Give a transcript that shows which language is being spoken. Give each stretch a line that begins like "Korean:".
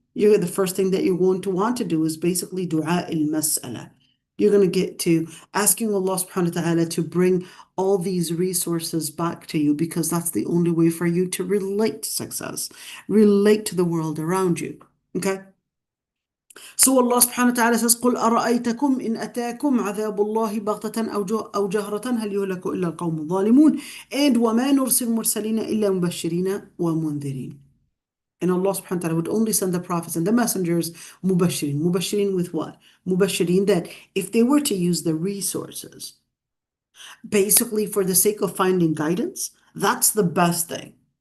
English: The first thing that you're going to want to do is basically dua al-mas'ala. You're going to get to asking Allah subhanahu wa ta'ala to bring all these resources back to you because that's the only way for you to relate to success, relate to the world around you. Okay? So Allah subhanahu wa ta'ala says,
Arabic: قُلْ أَرَأَيْتَكُمْ إِنْ أَتَاكُمْ عَذَابُ اللَّهِ بَغْتَةً أَوْ جَهْرَةً هَلْ يُهْلَكُ إِلَّا الْقَوْمُ الظَّالِمُونَ
English: and
Arabic: وَمَا نُرْسِلُ الْمُرْسَلِينَ إِلَّا مُبَشِّرِينَ وَمُنذِرِينَ.
English: And Allah subhanahu wa ta'ala would only send the prophets and the messengers mubashirin. Mubashirin with what? Mubashirin that if they were to use the resources, basically for the sake of finding guidance, that's the best thing.